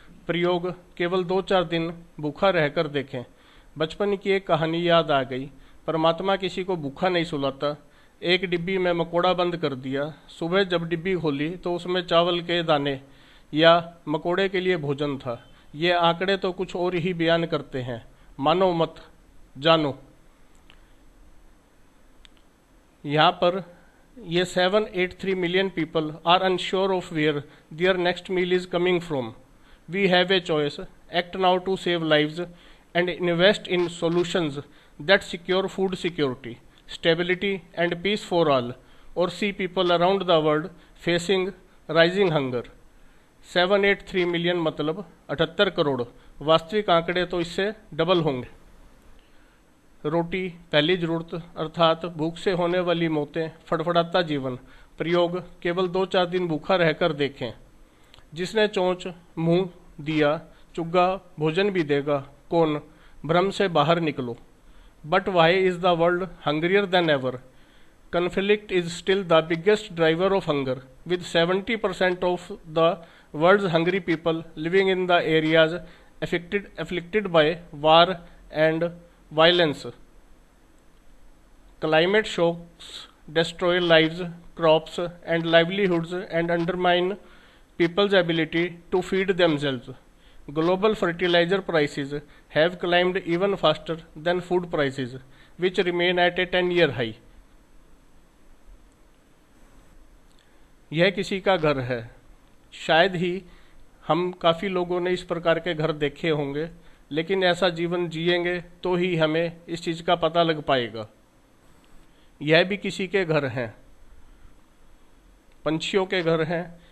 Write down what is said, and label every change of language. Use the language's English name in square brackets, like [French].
[Hindi] प्रयोग केवल 2-4 दिन भूखा रहकर देखें। बचपन की एक कहानी याद आ गई। परमात्मा किसी को भूखा नहीं सुलाता। एक डिब्बी में मकोड़ा बंद कर दिया। सुबह जब डिब्बी खोली तो उसमें चावल के दाने या मकोड़े के लिए भोजन था। ये आंकड़े तो कुछ और ही बयान करते हैं। मानो मत जानो। यहाँ पर ये [English] 783 million people are unsure of where their next meal is coming from. We have a choice. Act now to save lives and invest in solutions that secure food security, stability and peace for all, or see people around the world facing rising hunger. [Hindi] 783 million मतलब 78 करोड़। वास्तविक आंकड़े तो इससे double होंगे। रोटी पहली जरूरत अर्थात भूख से होने वाली मौतें, फड़फड़ाता जीवन। प्रयोग केवल 2-4 दिन भूखा रहकर देखें। जिसने चोंच मुंह दिया, चुग्गा भोजन भी देगा। कौन? भ्रम से बाहर निकलो। [English] But why is the world hungrier than ever? Conflict is still the biggest driver of hunger, with 70% of the world's hungry people living in the areas afflicted by war and violence. Climate shocks destroy lives, crops, and livelihoods and undermine people's ability to feed themselves. Global fertilizer prices have climbed even faster than food prices, which remain at a 10-year high. [Hindi] यह किसी का घर है। शायद ही हम काफ़ी लोगों ने इस प्रकार के घर देखे होंगे, लेकिन ऐसा जीवन जिएंगे तो ही हमें इस चीज़ का पता लग पाएगा। यह भी किसी के घर हैं, पंछियों के घर हैं।